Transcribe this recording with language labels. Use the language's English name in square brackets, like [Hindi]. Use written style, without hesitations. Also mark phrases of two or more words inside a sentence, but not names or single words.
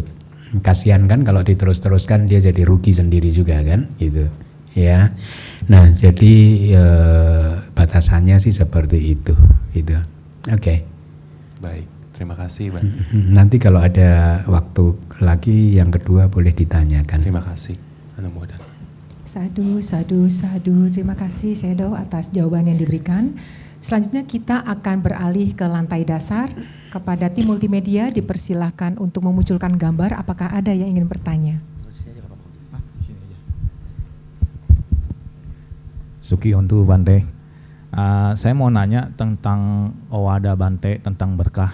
[Indonesian] Kasihan kan kalau diterus-teruskan dia jadi rugi sendiri juga kan gitu ya. Nah jadi batasannya sih seperti itu gitu. Oke. Baik, terima kasih Bante. Nanti kalau ada waktu lagi yang kedua boleh ditanyakan. Terima kasih Anumodana. [Pali] Sadu, sadu, sadu. [Indonesian] Terima kasih Sedo atas jawaban yang diberikan. Selanjutnya kita akan beralih ke lantai dasar. Kepada tim multimedia dipersilahkan untuk memunculkan gambar. Apakah ada yang ingin bertanya? Sukihontu Bante, saya mau nanya tentang Owada Bante, tentang berkah.